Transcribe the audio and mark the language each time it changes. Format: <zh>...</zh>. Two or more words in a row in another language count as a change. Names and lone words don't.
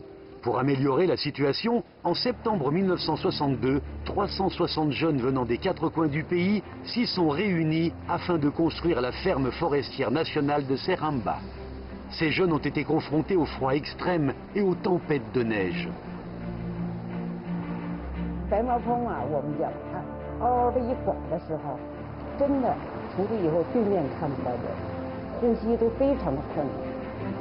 <fr>Pour améliorer la situation, en septembre 1962, 360 jeunes venant des 4 coins du pays s'y sont réunis afin de construire la ferme forestière nationale de Seramba. Ces jeunes ont été confrontés au froid extrême et aux tempêtes de neige.</fr> <zh>白毛峰啊，我们讲它嗷的一晃的时候，真的从这以后对面看不到人，呼吸都非常的困难。</zh>